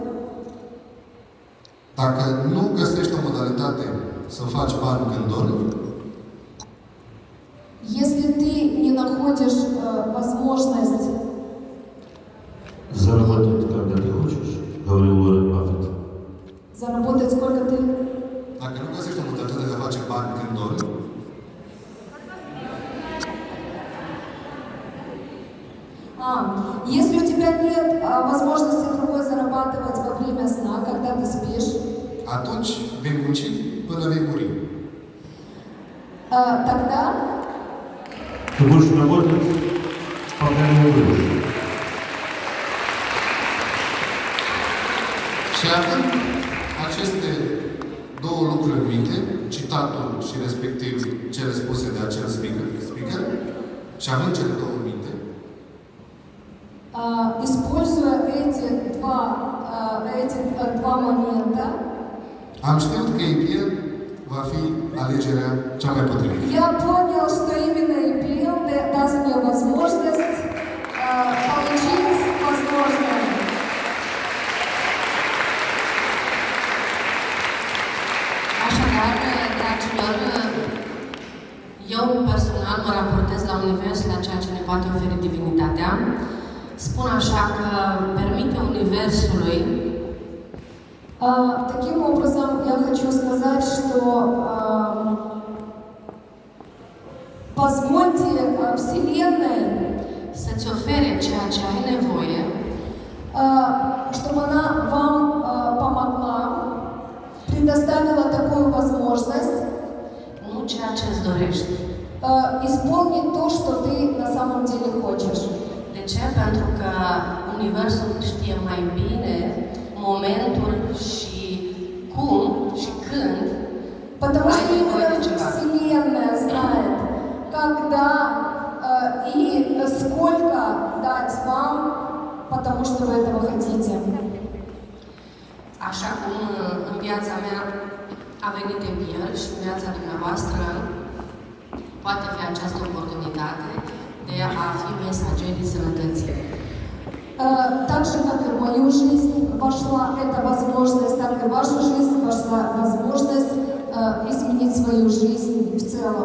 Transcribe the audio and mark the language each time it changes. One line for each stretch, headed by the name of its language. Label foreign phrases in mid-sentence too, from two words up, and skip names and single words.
Romanian: Dacă nu găsești o modalitate să faci bani când dormi,
Russian: если ты не находишь возможность Заработать, когда ты хочешь, говорил Уоррен Баффет. заработать сколько ты...
Romanian: dacă nu găsești o modalitate de a face bani când dormi,
Russian: Если у тебя нет возможности другой зарабатывать во время сна, когда ты спишь,
Romanian: atunci vei munci până vei muri.
Russian: тогда Ты будешь работать, пока не умрешь.
Romanian: Și având aceste două lucruri în minte, citatul și respectiv cele spuse de acel speaker, și având cele două în minte,
Russian: используя эти два момента,
Romanian: am știut că APL va fi alegerea cea mai potrivită.
Russian: я понял, что именно EPL даст мне возможность получить возможное.
Romanian: Așadar, dragilor, eu personal mă raportez la univers, la ceea ce ne poate oferi divinitatea. Spun așa că permite universului
Russian: Таким образом, я хочу сказать, что позвольте Вселенной,
Romanian: să-ți ofere ceea ce ai nevoie,
Russian: чтобы она вам помогла, предоставила такую возможность
Romanian: nu ceea ce îți dorești.
Russian: исполнить то, что ты на самом деле хочешь.
Romanian: De ce? Pentru că universul știe mai bine momentul și cum și când
Russian: Потому
Romanian: ai
Russian: что
Romanian: nevoie de
Russian: именно
Romanian: ceva.
Russian: Вселенная знает, когда и сколько дать вам, потому что вы этого хотите.
Romanian: Așa cum în viața mea a venit EPL și în viața dumneavoastră poate fi această oportunitate de a fi mesagerii sănătății.
Russian: Так же, как и в мою жизнь вошла эта возможность, так и в вашу жизнь вошла возможность изменить свою жизнь в целом.